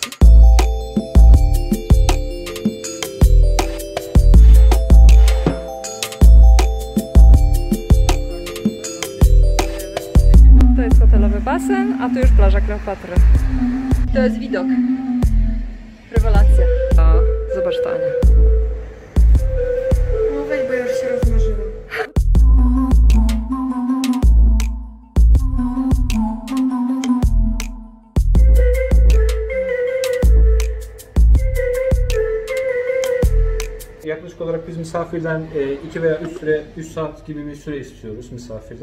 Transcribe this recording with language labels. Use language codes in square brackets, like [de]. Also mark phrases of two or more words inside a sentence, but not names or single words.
[pl] To jest hotelowy basen, a tu już plaża Kleopatry. To jest widok. Rewelacja. A, zobacz Tania. No weź, bo ja już się rozmarzyłam. [tr] Yaklaşık olarak biz misafirden 2 veya 3 saat gibi bir süre istiyoruz misafirden.